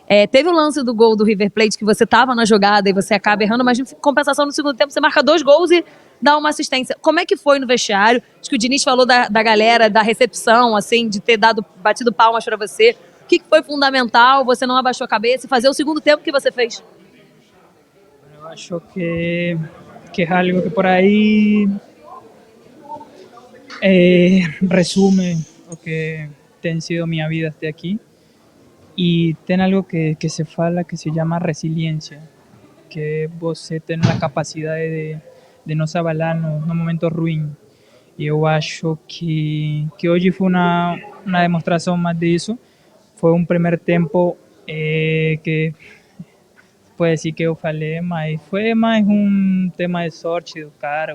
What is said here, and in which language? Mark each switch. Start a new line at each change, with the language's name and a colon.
Portuguese: Teve o lance do gol do River Plate, que você estava na jogada e você acaba errando, mas em compensação no segundo tempo você marca 2 gols e dá uma assistência. Como é que foi no vestiário? Acho que o Diniz falou da galera, da recepção, assim, de ter batido palmas para você. O que foi fundamental? Você não abaixou a cabeça e fazer o segundo tempo que você fez? Eu acho que
Spanish: es algo que por ahí resume lo que
Portuguese: tem sido
Spanish: mi vida hasta aquí.
Portuguese: Y tem algo que se fala
Spanish: que se llama resiliencia,
Portuguese: que você tem a capacidade de não se abalar no momento ruim. E eu acho que hoje foi uma demonstração mais disso. Foi um primeiro tempo que pode dizer que eu falei, mas foi mais um tema de sorte do cara.